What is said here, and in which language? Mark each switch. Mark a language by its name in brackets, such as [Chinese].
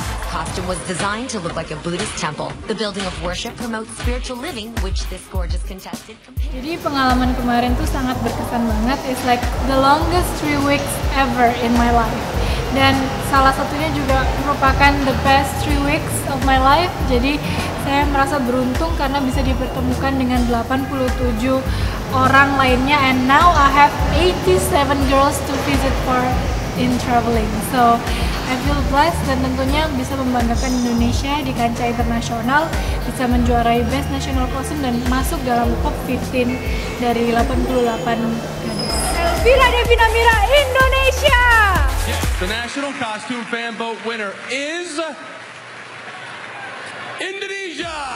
[English] Costume was designed to look like a Buddhist temple. The building of worship promotes spiritual living, which this gorgeous contestant compared. [Indonesian] Jadi pengalaman kemarin tuh sangat berkesan banget. [English] It's like the longest 3 weeks ever in my life. [Indonesian] Dan salah satunya juga merupakan [English] the best 3 weeks of my life. [Indonesian] Jadi saya merasa beruntung karena bisa dipertemukan dengan 87 orang lainnya. [English] And now I have 87 girls to visit for in traveling. So I feel blessed [Indonesian] dan tentunya bisa membanggakan Indonesia di kancah internasional, bisa menjuarai Best National Costume dan masuk dalam top 15 dari 88 gadis. Elvira Devina Mira, Indonesia! [English] The National Costume Fan Vote winner is Indonesia!